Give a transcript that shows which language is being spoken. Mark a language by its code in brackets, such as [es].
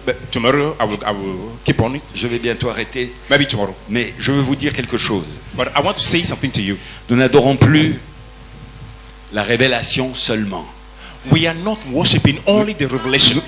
[en] Tomorrow I will keep on it. [fr] Je vais bientôt arrêter. [en] Maybe tomorrow. [fr] Mais je veux vous dire quelque chose. [en] But I want to say something to you. [fr] Nous n'adorons plus la révélation seulement. [en] we are not worshiping only the revelation,